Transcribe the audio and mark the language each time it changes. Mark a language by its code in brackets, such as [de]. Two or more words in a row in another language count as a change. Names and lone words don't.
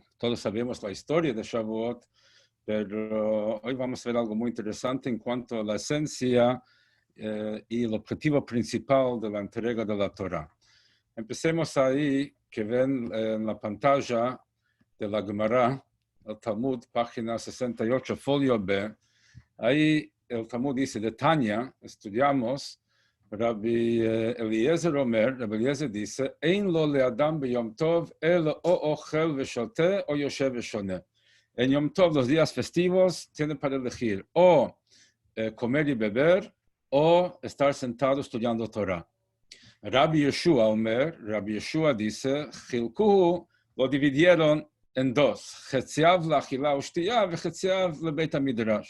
[es] Todos sabemos la historia de Shavuot, pero hoy vamos a ver algo muy interesante en cuanto a la esencia y el objetivo principal de la entrega de la Torah. Empecemos ahí, que ven en la pantalla de la Guemará, el Talmud, página 68, folio B. Ahí el Talmud dice, de Tanya, estudiamos, [he] Rabbi Eliezer Rabbi Eliezer dice, אין לו לאדם ביום טוב אלא או אוכל ושותה או יושב ושונה. [es] En Yom Tov, los días festivos, tienen para elegir o comer y beber, o estar sentado estudiando Torah. [he] Rabbi Yeshua dice, חלקהו [es] lo dividieron en dos, [he] חציו לאכילה ושתייה y חציו לבית המדרש.